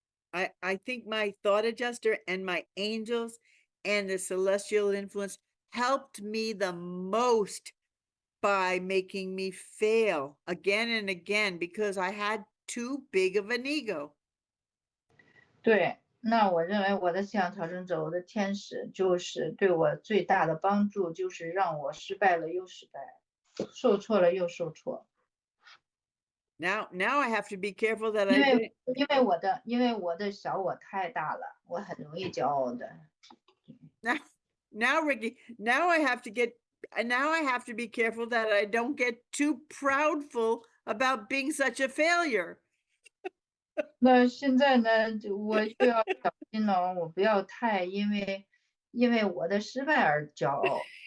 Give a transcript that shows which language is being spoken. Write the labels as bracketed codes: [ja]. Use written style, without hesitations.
[en] I think my thought adjuster and my angels and the celestial influence helped me the most by making me fail again and again because I had too big of an ego. [zh] 对，那我认为我的信仰调整者，我的天使就是对我最大的帮助，就是让我失败了又失败，受挫了又受挫。 [en] Now I have to be careful that [zh] 因为我的小我太大了，我很容易骄傲的。 [en] Now Ricky, now I have to be careful that I don't get too proudful about being such a failure. [zh] 那现在呢，我就要小心了，我不要太因为我的失败而骄傲。